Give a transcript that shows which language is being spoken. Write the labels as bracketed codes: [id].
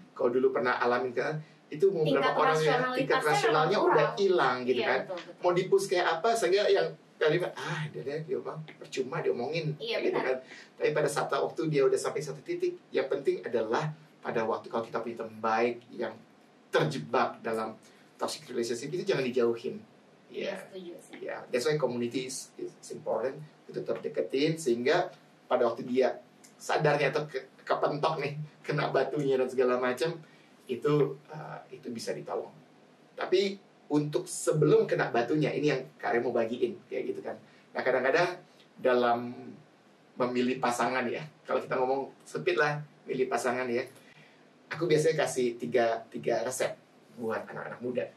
[id] Kalau dulu pernah alamin kan, itu beberapa orang yang tingkat rasionalnya udah hilang gitu kan. Betul. Mau dipus kayak apa sehingga yang kalimat dia bang percuma diomongin gitu kan. Tapi pada saat waktu dia udah sampai satu titik, yang penting adalah pada waktu kalau kita punya teman baik yang terjebak dalam toxic relationship itu jangan dijauhin. [en] Ya, that's why community is important. [id] Itu tetap deketin sehingga pada waktu dia sadarnya atau kepentok nih, kena batunya dan segala macam, itu bisa ditolong. Tapi untuk sebelum kena batunya, ini yang Kak mau bagiin kayak gitu kan. Nah kadang-kadang dalam memilih pasangan ya, kalau kita ngomong sempit lah, milih pasangan ya, aku biasanya kasih tiga resep buat anak-anak muda.